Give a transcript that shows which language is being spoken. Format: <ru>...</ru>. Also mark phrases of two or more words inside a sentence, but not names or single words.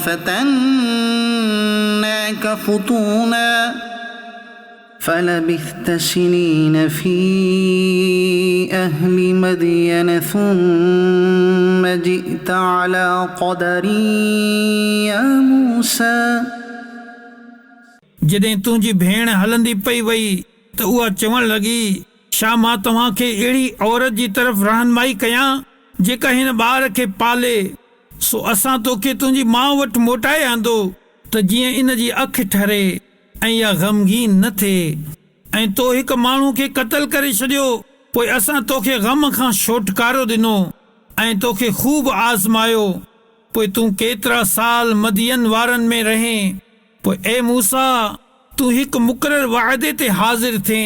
<ar>وفتناك فتونا فلبثت سنين في أهل مدين ثم جئت على قدر يا موسى</ar> <sd>जॾहिं तुंहिंजी भेण हलंदी पई वई त उहा चवण लॻी छा मां तव्हांखे अहिड़ी औरत जी तरफ़ रहनुमाई कयां जेका हिन ॿार खे पाले सो असां तोखे तुंहिंजी माउ वटि मोटाए आंदो त जीअं इन जी अखि ठरे ऐं इहा ग़मगीन न थिए ऐं तो हिकु माण्हू खे क़तल करे छॾियो पोइ असां तोखे ग़म खां छुटकारो ॾिनो ऐं तोखे ख़ूब आज़मायो पोइ तूं केतिरा साल मदियन वारनि में रहें पोइ ए मूसा तूं हिकु मुक़रर वाइदे ते हाज़िर थिए</sd>